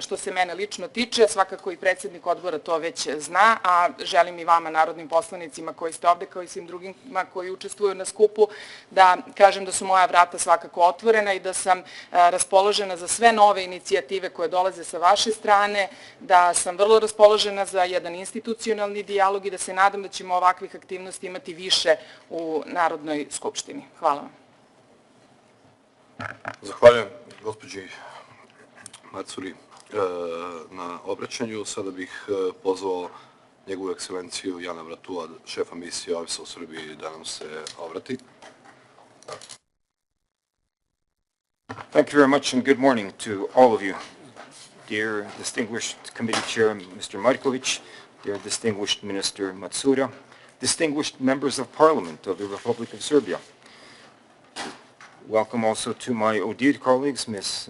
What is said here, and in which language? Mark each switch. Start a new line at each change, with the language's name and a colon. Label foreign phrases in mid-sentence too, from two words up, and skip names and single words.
Serbian: Što se mene lično tiče, svakako i predsjednik odbora to već zna, a želim i vama, narodnim poslanicima koji ste ovde, kao i svim drugima koji učestvuju na skupu, da kažem da su moja vrata svakako otvorena i da sam raspoložena za sve nove inicijative koje dolaze sa vaše strane, da sam vrlo raspoložena za jedan institucionalni dijalog i da se nadam da ćemo ovakvih aktivnosti imati više u Narodnoj skupštini. Hvala vam. Zahvaljujem gospođi Macuri na obraćanju. Sada bih pozvao njegovu ekscelenciju Jana Bratua, šefa misije OEBS-a u Srbiji, da nam se obrati.
English: Thank you very much and good morning to all of you. Dear distinguished committee chair, Mr. Markovic, dear distinguished Minister Matsura, distinguished members of Parliament of the Republic of Serbia. Welcome also to my audit colleagues, Ms.